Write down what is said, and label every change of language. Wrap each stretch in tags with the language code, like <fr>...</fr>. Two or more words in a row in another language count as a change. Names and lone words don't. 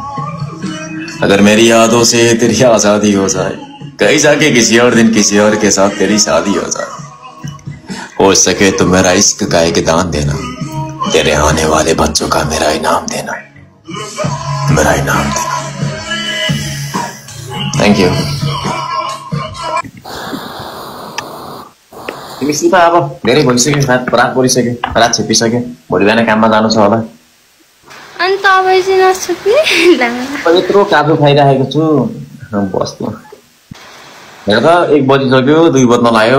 <hi>अगर मेरी यादों से तेरी आजादी हो जाए, कहीं जाके किसी और दिन किसी और के साथ तेरी शादी हो जाए, हो सके तो मेरा इश्क का एक दान देना, तेरे आने वाले बच्चों का मेरा इनाम देना, मेरा इनाम देना।</hi> <en>thank you.</en> <ne>तिमी सुता अब, धेरै भइसक्यो, रात परिसक्यो, रात छिपिसक्यो, भोलि बिहान काममा जानु छ होला। अनि तपाईँ चाहिँ नसुत्ने? यत्रो काजु खाइरहेको छु, बस्नु हेर त 1 बजिसक्यो, 2 बज्न लाग्यो।</ne>